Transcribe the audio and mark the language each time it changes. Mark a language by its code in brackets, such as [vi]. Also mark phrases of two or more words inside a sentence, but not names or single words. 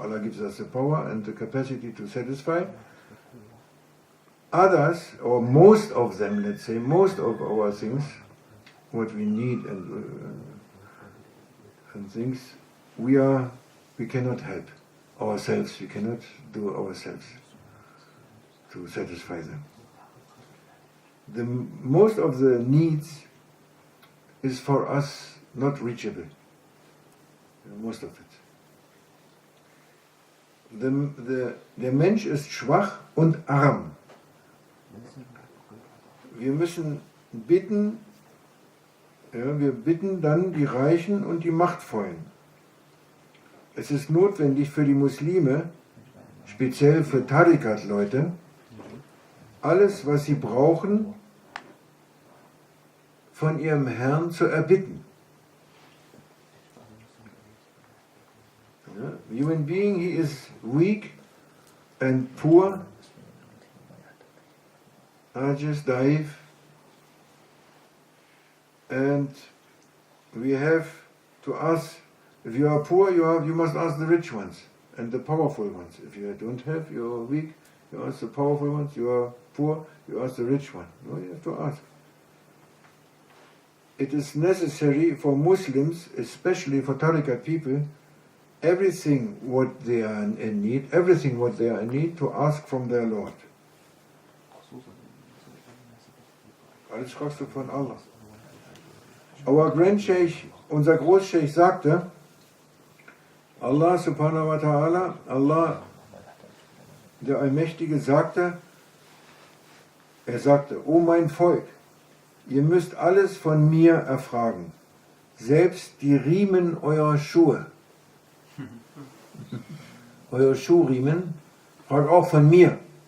[en] Allah gives us the power and the capacity to satisfy. Others, or most of them, let's say, most of our things, what we need and things, we cannot help ourselves. We cannot do ourselves to satisfy them. Most of the needs is for us not reachable. Most of it. [de] Der Mensch ist schwach und arm. Wir müssen bitten, ja, wir bitten dann die Reichen und die Machtvollen. Es ist notwendig für die Muslime, speziell für Tarikat-Leute, alles, was sie brauchen, von ihrem Herrn zu erbitten. Ja, [en] human being, he is weak and poor, [ar] عاجز ضعيف, [en] and we have to ask, if you are poor, you must ask the rich ones and the powerful ones. If you don't have, you are weak, you ask the powerful ones. You are poor, you ask the rich one. No, you have to ask. It is necessary for Muslims, especially for Tariqat people, everything what they are in need, to ask from their Lord. [de] Alles fragst du von Allah. [en] Our Grand Sheikh, [de] unser Großscheich sagte, [ar] الله سبحانه وتعالى الله, [de] der Allmächtige, sagte, O mein Volk, ihr müsst alles von mir erfragen, selbst die Riemen eurer Schuhe. Euer Schuhriemen, fragt auch von mir.